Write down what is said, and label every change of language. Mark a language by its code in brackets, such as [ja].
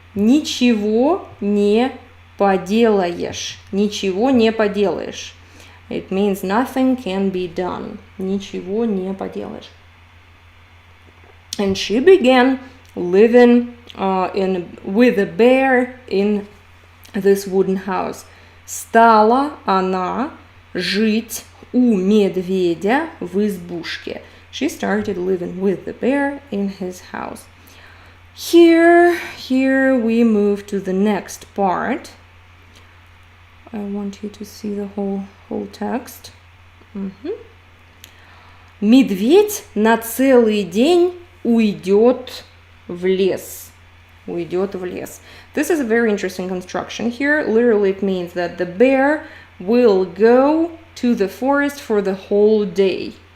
[ru] Ничего не поделаешь. Ничего не поделаешь. [en] It means nothing can be done. [ru] Ничего не поделаешь. [en] And she began living with a bear in this wooden house. [ru] Стала она жить у медведя в избушке. [en] She started living with the bear in his house. Here we move to the next part. I want you to see the whole text. [ru] Медведь на целый день уйдет в лес. Уйдет в лес. [en] This is a very interesting construction here. Literally it means that the bear will go to the forest for the whole day.